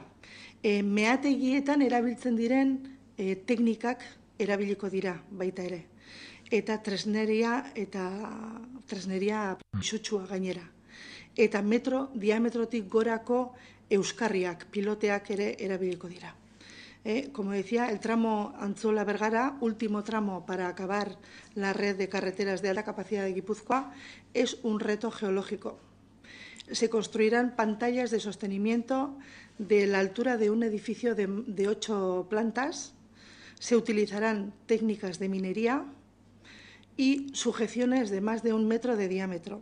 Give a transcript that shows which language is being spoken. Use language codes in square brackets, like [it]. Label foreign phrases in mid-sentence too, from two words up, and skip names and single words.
[eu] Meategietan erabiltzen diren teknikak erabiliko dira baita ere. Eta tresneria pisutsua gainera. Eta diametrotik gorako euskarriak, piloteak ere erabiliko dira. [es] Como decía, el tramo Antzola-Bergara, último tramo para acabar la red de carreteras de alta capacidad de Guipúzcoa, es un reto geológico. Se construirán pantallas de sostenimiento de la altura de un edificio de 8 plantas, se utilizarán técnicas de minería y sujeciones de más de 1 metro de diámetro.